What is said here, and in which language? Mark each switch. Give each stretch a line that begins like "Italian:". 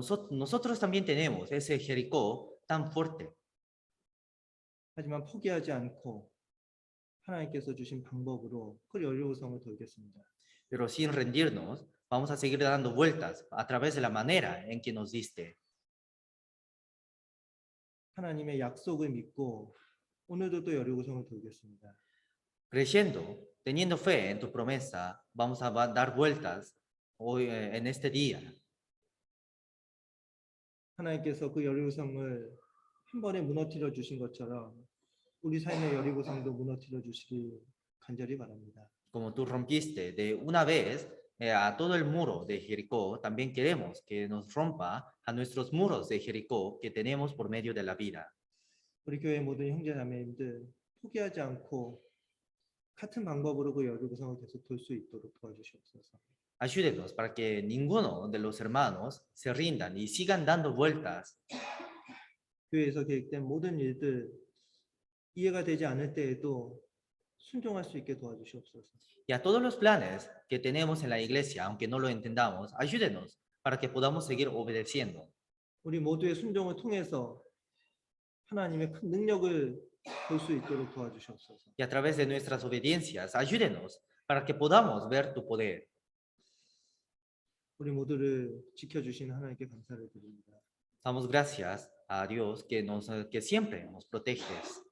Spanish: Nosotros también tenemos ese Jericó tan fuerte,
Korean: 하지만 포기하지 않고 하나님께서 주신 방법으로 그 여리고성을 돌겠습니다.
Spanish: pero sin rendirnos, vamos a seguir dando vueltas a través de la manera en que nos diste.
Korean: 하나님의 약속을 믿고 오늘도 또 여리고성을 돌겠습니다.
Spanish: Creyendo, teniendo fe en tu promesa, vamos a dar vueltas hoy en este día.
Korean: 하나님께서 그 여리고성을 한 번에 무너뜨려 주신 것처럼 우리 삶의 여리고성도 무너뜨려 주시길 간절히 바랍니다.
Spanish: Como tú rompiste de una vez a todo el muro de Jericó, también queremos que nos rompa a nuestros muros de Jericó que tenemos por medio de la vida.
Korean: 우리 교회 모든 형제자매님들 포기하지 않고 같은 방법으로 그 여리고성을 계속 돌 수 있도록 도와주시옵소서.
Spanish: Ayúdenos para que ninguno de los hermanos se rindan y sigan dando vueltas.
Korean: 교회에서 계획된 모든 일들 이해가 되지 않을 때에도 순종할 수 있게 도와주시옵소서.
Spanish: Y a todos los planes que tenemos en la iglesia, aunque no lo entendamos, ayúdenos para que podamos seguir obedeciendo.
Korean: 우리 모두의 순종을 통해서 하나님의 큰 능력을 볼 수 있도록 도와주시옵소서.
Spanish: Y a través de nuestras obediencias, ayúdenos para que podamos ver tu poder.
Korean: 우리 모두를 지켜주신 하나님께 감사를 드립니다.
Spanish: Damos gracias a Dios que siempre nos proteges.